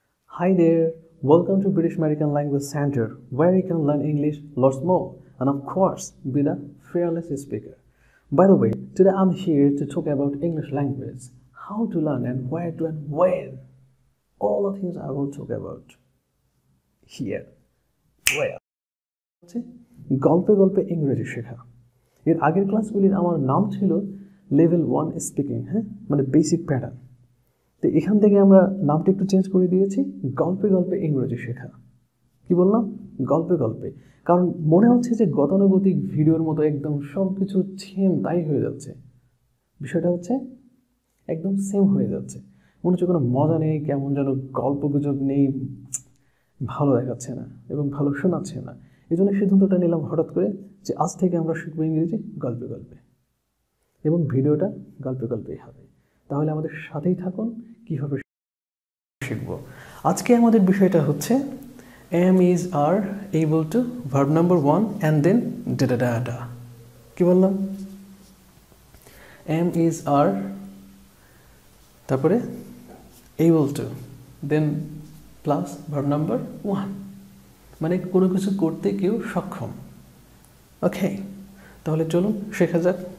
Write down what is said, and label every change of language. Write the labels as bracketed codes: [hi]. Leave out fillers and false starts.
[en] Hi there, welcome to British American Language Center, where you can learn English lots more and of course be the fearless speaker. By the way, today I'm here to talk about English language, how to learn and where to and when. All the things I will talk about here. [bn] Where? গল্পে গল্পে ইংরেজি শেখা। এর আগের ক্লাসগুলির আমার নাম ছিল level 1 speaking, মানে বেসিক প্যাটার্ন। তো এখান থেকে আমরা নামটা একটু চেঞ্জ করে দিয়েছি, গল্পে গল্পে ইংরেজি শেখা। কি বললাম? গল্পে গল্পে। কারণ মনে হচ্ছে যে গতানুগতিক ভিডিওর মতো একদম সব কিছু সেম তাই হয়ে যাচ্ছে। বিষয়টা হচ্ছে একদম সেম হয়ে যাচ্ছে, মনে হচ্ছে কোনো মজা নেই, কেমন যেন গল্পগুজব নেই, ভালো দেখাচ্ছে না এবং ভালো শোনাচ্ছে না। এই জন্য সিদ্ধান্তটা নিলাম হঠাৎ করে যে আজ থেকে আমরা শিখবো ইংরেজি গল্পে গল্পে এবং ভিডিওটা গল্পে গল্পেই হবে। তাহলে আমাদের সাথেই থাকুন, কীভাবে শিখব। আজকে আমাদের বিষয়টা হচ্ছে [en] am is are able to verb number 1 and then da da [bn] da da। কি বললাম? am is are, তারপরে able to, then plus verb number 1, মানে কোনো কিছু করতে কেউ সক্ষম। ওকে, তাহলে চলুন শেখা যাক।